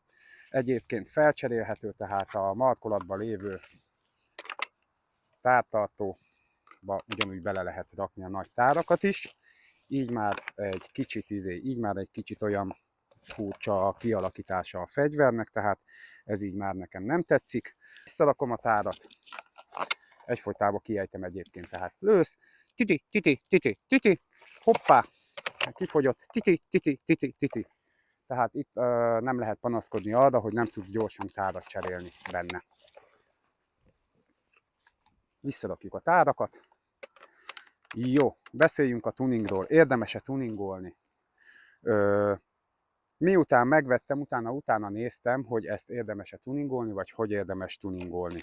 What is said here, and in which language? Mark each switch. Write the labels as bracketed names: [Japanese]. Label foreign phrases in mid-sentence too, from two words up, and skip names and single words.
[Hungarian] Egyébként felcserélhető, tehát a markolatban lévő tártartóba ugyanúgy bele lehet rakni a nagy tárakat is. Így már egy kicsit olyan furcsa a kialakítása a fegyvernek, tehát ez így már nekem nem tetszik. Visszarakom a tárat, egyfolytában kiejtem egyébként, tehát lősz, titi, titi, titi, titi, hoppá, kifogyott, titi, titi, titi, titi. Tehát itt nem lehet panaszkodni arra, hogy nem tudsz gyorsan tárat cserélni benne. Visszarakjuk a tárakat. Jó, beszéljünk a tuningról. Érdemes-e tuningolni? Miután megvettem, utána néztem, hogy ezt érdemes-e tuningolni, vagy hogy érdemes tuningolni.